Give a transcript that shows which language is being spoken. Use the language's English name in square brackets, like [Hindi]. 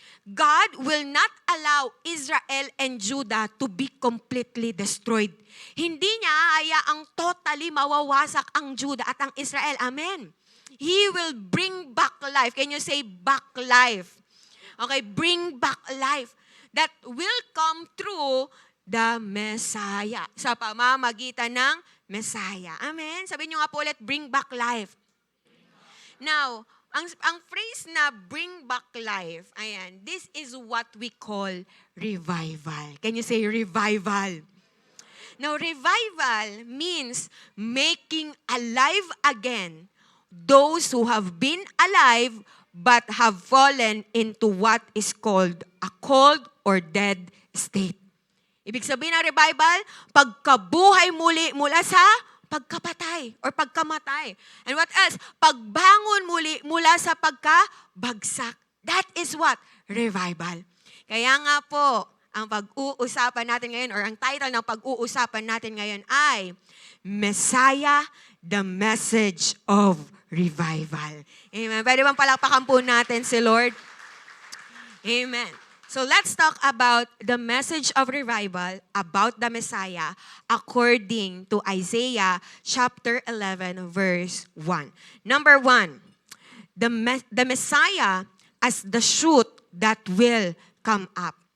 [English] God will not allow Israel and Judah to be completely destroyed. [Filipino] Hindi niya hayaang totally mawawasak ang Judah at ang Israel. Amen. [English] He will bring back life. Can you say back life? Okay, bring back life that will come through the Messiah. [Filipino] Sa pamamagitan ng Messiah. Amen. Sabihin niyo nga po ulit, [English] bring back life. Now, ang phrase na bring back life, ayan, this is what we call revival. Can you say revival? Now, revival means making alive again those who have been alive but have fallen into what is called a cold or dead state. [Filipino] Ibig sabihin ng revival, pagkabuhay muli mula sa pagkapatay or pagkamatay. [English] And what else? [Filipino] Pagbangon muli mula sa pagkabagsak. [English] That is what? Revival. [Filipino] Kaya nga po, ang pag-uusapan natin ngayon or ang title ng pag-uusapan natin ngayon ay [English] Messiah, the Message of Revival. [Filipino] Amen. Pwede bang palakpakan po natin si Lord? Amen. [English] So let's talk about the message of revival about the Messiah according to Isaiah chapter 11 verse 1. Number 1, the Messiah as the shoot that will come up.